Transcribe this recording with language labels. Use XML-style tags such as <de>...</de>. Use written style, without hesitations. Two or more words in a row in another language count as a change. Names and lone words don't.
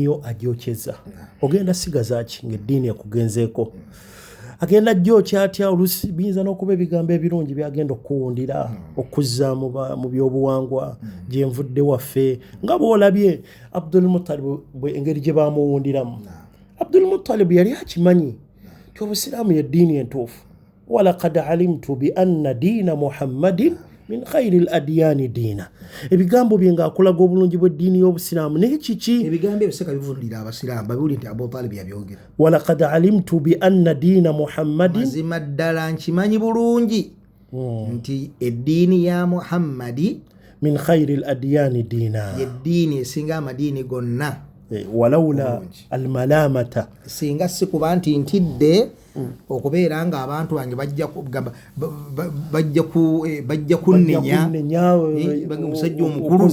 <lg>yo agyokyeza ogenda sigaza ki ng'eddiini ekugenzeeko agenda gyokya atya olusi biyinza n'okuba ebigambo ebirungi byagenda okuwundira okuzza mu byobuwangwa gyenvudde waffe nga bw'olabye Abdul Muttalib engeri gye bamuwundiramu Abdul Muttalib yali akimanyi nti obusiraamu y'eddiini entuufu</lg> <ar>ولقد علمت بأن دين محمد من خير الأديان دينا</ar> <lg>ebigambo bye ng'akulaga obulungi bw'eddiini y'obusiraamu naye kiki ebigambo ebyo seka bivundira abasiraamu babiwulire nti Abu Talib yabyogera</lg> <ar>ولقد علمت بأن دين محمد</ar> <lg>mazima ddala nkimanyi bulungi nti eddiini ya Muhammadi</lg> <ar>من خير الأديان دينا</ar> <lg>y'eddiini esinga amadiini gonna</lg> <ar>ولولا الملامة</ar> <lg>singa si kuba nti ntidde okubeera nga abantu bange bajja kunnenya omusajja omukulu</lg>